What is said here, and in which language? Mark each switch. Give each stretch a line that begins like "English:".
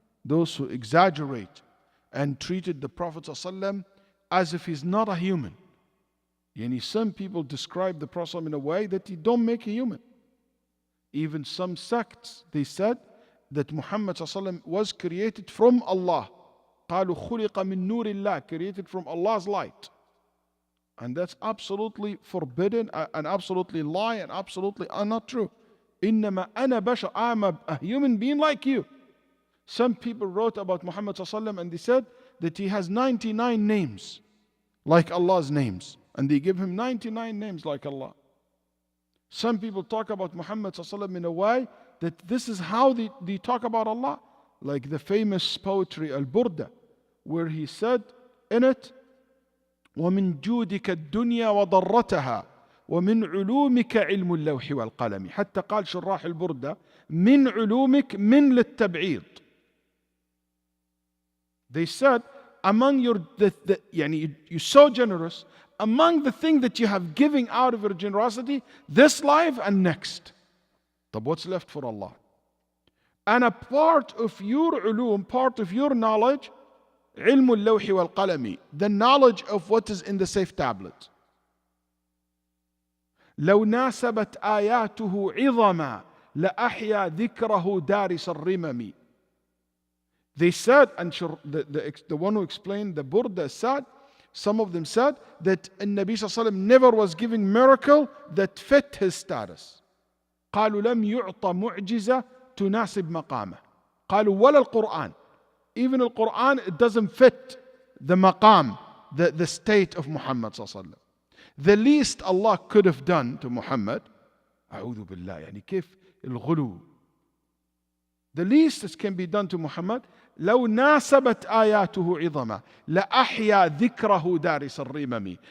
English: Those who exaggerate and treated the Prophet sallallahu alaihi wasallam as if he's not a human. Yani some people describe the Prophet in a way that he don't make a human. Even some sects, they said that Muhammad was created from Allah.
Arabic: قالوا خلق من نور الله,
English: created from Allah's light. And that's absolutely forbidden and absolutely lie and absolutely not true.
Arabic: إنما أنا بشر,
English: I'm a human being like you. Some people wrote about Muhammad and they said that he has 99 names like Allah's names. And they give him 99 names like Allah. Some people talk about Muhammad in a way that this is how they talk about Allah. Like the famous poetry Al-Burda, where he said in it,
Arabic: وَمِن جُودِكَ الدُّنْيَا وَضَرَّتَهَا وَمِن عُلُومِكَ عِلْمُ اللَّوْحِ وَالْقَلَمِ. حتى قال شراح البردة من علومك من للتبعيض.
English: They said, among you're so generous, among the thing that you have giving out of your generosity, this life and next. But what's left for Allah? And a part of your ulum, part of your knowledge,
Arabic: علم اللوح والقلم,
English: the knowledge of what is in the safe tablet.
Arabic: لو ناسبت آياته عظما لأحيا ذكره دارس الرمم.
English: They said, and the one who explained the Burda said, some of them said that Nabi sallallahu alaihi wasallam never was giving miracle that fit his status.
Arabic: قالوا لم يعطى معجزة تناسب مقامه. قالوا ولا القرآن.
English: Even the Quran, it doesn't fit the maqam, the state of Muhammad sallallahu alaihi wasallam. The least Allah could have done to Muhammad,
Arabic: أعوذ بالله, يعني كيف الغلو.
English: The least that can be done to Muhammad,
Arabic: لو ناسبت آياته عظما لأحيا ذكره دارس الرمم.